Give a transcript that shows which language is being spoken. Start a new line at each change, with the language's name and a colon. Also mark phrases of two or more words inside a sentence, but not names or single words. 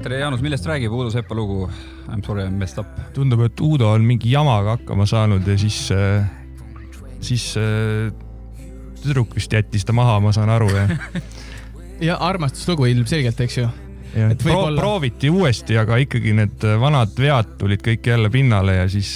Estonian: Jaanus, millest räägib Uudo Sepa lugu I'm sorry, I messed up? Tundub, et Uudo on mingi jamaga hakkama saanud ja siis tüdruk vist jättis ta maha, ma saan aru. Ja armastuslugu ilmselgelt, eks ju. Et prooviti uuesti, aga ikkagi need vanad vead tulid kõik jälle pinnale ja siis...